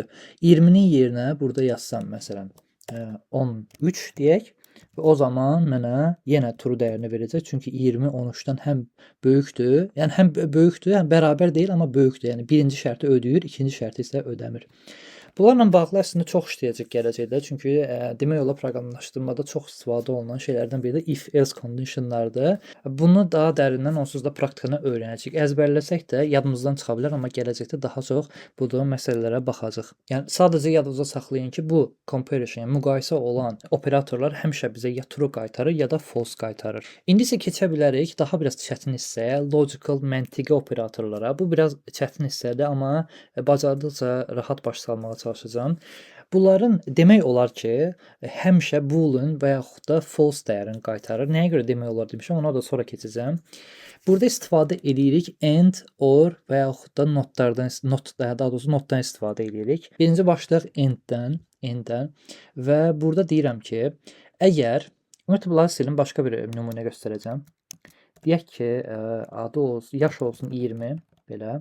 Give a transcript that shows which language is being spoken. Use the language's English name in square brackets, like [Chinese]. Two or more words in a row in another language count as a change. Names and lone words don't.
[Azerbaijani] 20-nin yerinə burada yazsam məsələn 13 deyək və o zaman mənə yenə true dəyərini verəcək. Çünki 20 13-dən həm böyükdür, yəni həm böyükdür, həm bərabər deyil, amma böyükdür. Yəni birinci şərti ödəyir, ikinci şərti isə ödəmir. Bunlarla bağlı əslində çox işləyəcək gələcəkdə. Çünki demək olar proqramlaşdırmada çox istifadə olunan şeylərdən biri də if-else conditionlardır. Bunu daha dərindən onsuz da praktikada öyrənəcəyik. Əzbərləsək də yadımızdan çıxa bilər, amma gələcəkdə daha çox bu məsələlərə baxacağıq. Yəni sadəcə yadınızda saxlayın ki, bu comparison, yəni müqayisə olan operatorlar həmişə bizə ya true qaytarır, ya da false qaytarır. İndi isə keçə bilərik daha biraz çətin hissəyə, logical, məntiqi operatorlara. Bu biraz çətin hissədir, amma bacardıqca rahat baş salmağa çalışacağam. Bunların demək olar ki, həmişə boolean və yaxud da false dəyərini qaytarır. Nəyə görə demək olar demişəm, ona da sonra keçəcəm. Burada istifadə edirik and, or və yaxud da notdan istifadə edirik. Birinci başlayaq and-dən və burada deyirəm ki, əgər ümumiyyətlə bunları silin, başqa bir nümunə göstərəcəm. Deyək ki, adı olsun, yaş olsun 20 belə.